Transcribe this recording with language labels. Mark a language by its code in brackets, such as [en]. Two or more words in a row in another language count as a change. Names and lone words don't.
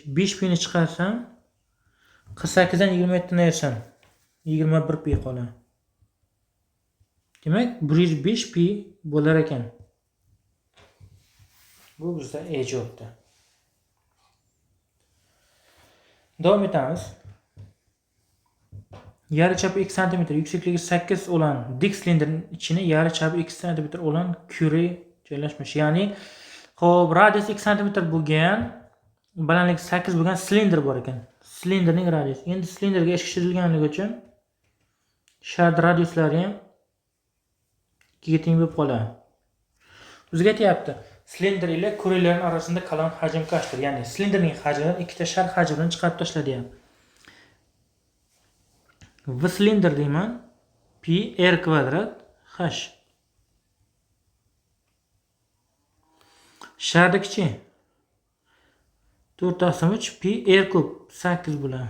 [uz] 5 pini chiqarsam, 48 dan 27 ni ayrsam 21 pi qoladi. Demak, 105 pi bo'lar ekan. Bu bizda E javobda. Davom etamiz. [tr] Yarıçapı 2 cm, yüksekliği 8 olan dik silindirin içine yarıçapı 2 cm olan küre joylashmish. [uz] Ya'ni, xo'p, radius 2 cm bo'lgan, balandligi 8 bo'lgan silindir bor ekan. Silindirning radiusi. Endi silindirga ish tushirilganligi uchun shart radiuslari ham 2 ga teng bo'lib qoladi. Bizga aytayapti, [tr] silindir ile kurelerin arasında kalan hacim kaçtır? [uz] Yani silindirning hajmidan ikkita shart hajmini chiqarib tashla deyapti. V silindir deyman, pi r kvadrat h. Shartdagi 4/3 pi r kub 8 bo'ladi.